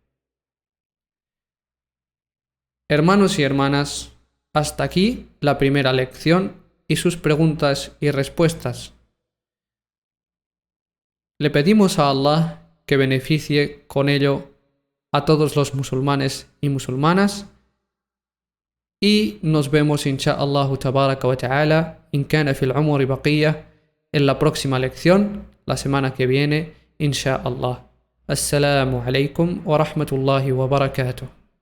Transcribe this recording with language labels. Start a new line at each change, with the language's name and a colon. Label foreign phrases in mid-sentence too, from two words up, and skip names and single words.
Spanish: Hermanos y hermanas, hasta aquí la primera lección y sus preguntas y respuestas. Le pedimos a Allah que beneficie con ello a todos los musulmanes y musulmanas, y nos vemos
Arabic: insha'Allah tabaraka wa ta'ala in kana fil umri baqiyya
Spanish: en la próxima lección la semana que viene insha'Allah.
Arabic: Assalamu alaikum wa rahmatullahi wa barakatuh.